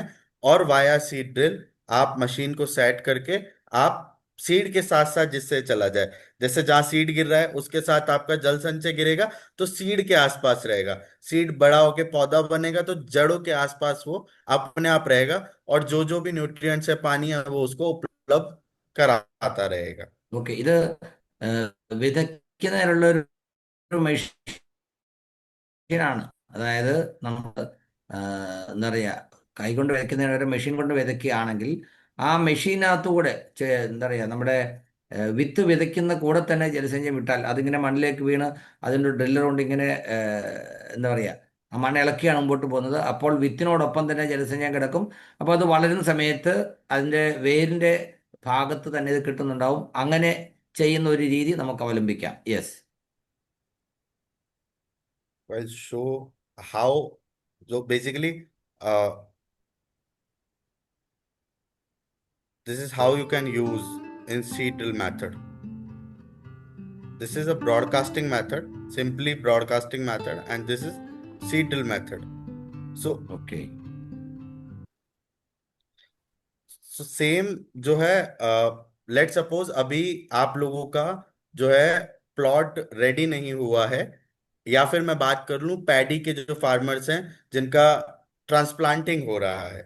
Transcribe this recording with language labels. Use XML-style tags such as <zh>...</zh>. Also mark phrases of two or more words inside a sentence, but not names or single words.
<hi>और</hi> <en>via seed drill</en> <hi>आप मशीन को सेट करके आप सीड के साथ साथ जिससे चला जाए, जैसे जहां सीड गिर रहा है उसके साथ आपका जल संचय गिरेगा तो सीड के आसपास रहेगा। सीड बड़ा होके पौधा बनेगा तो जड़ों के आसपास वो अपने आप रहेगा, और जो जो भी न्यूट्रिएंट्स है, पानी है, वो उसको उपलब्ध कराता रहेगा।</hi> <ml>ഓക്കെ. ഇത് വിതയ്ക്കുന്നതിനുള്ള ഒരു മെഷീനാണ്. അതായത് നമ്മൾ എന്താ പറയുക, കൈകൊണ്ട് വിതയ്ക്കുന്നതിന് ഒരു മെഷീൻ കൊണ്ട് വിതയ്ക്കുകയാണെങ്കിൽ ആ മെഷീനകത്തുകൂടെ എന്താ പറയുക, നമ്മുടെ വിത്ത് വിതയ്ക്കുന്ന കൂടെ തന്നെ ജലസേചനം വിട്ടാൽ അതിങ്ങനെ മണ്ണിലേക്ക് വീണ് അതിൻ്റെ ഡ്രില്ലർ കൊണ്ട് ഇങ്ങനെ എന്താ പറയുക, ആ മണ്ണ് ഇളക്കിയാണ് മുമ്പോട്ട് പോകുന്നത്. അപ്പോൾ വിത്തിനോടൊപ്പം തന്നെ ജലസേചനം കിടക്കും. അപ്പോൾ അത് വളരുന്ന സമയത്ത് അതിൻ്റെ വേരിൻ്റെ ഭാഗത്ത് തന്നെ ഇത് കിട്ടുന്നുണ്ടാവും. അങ്ങനെ ചെയ്യുന്ന ഒരു രീതി നമുക്ക് അവലംബിക്കാം. യെസ്.</ml> <en>I'll show how, so basically, this is how you can use in seed drill method. This is a broadcasting method, simply broadcasting method, and this is seed drill method. So</en> <ml>ഓക്കെ.</ml> <hi>सेम जो है,</hi> <en>let suppose</en> <hi>अभी आप लोगों का जो है</hi> <en>plot ready</en> <hi>नहीं हुआ है, या फिर मैं बात कर लूं पैडी के जो फार्मर्स हैं जिनका ट्रांसप्लांटिंग हो रहा है।</hi>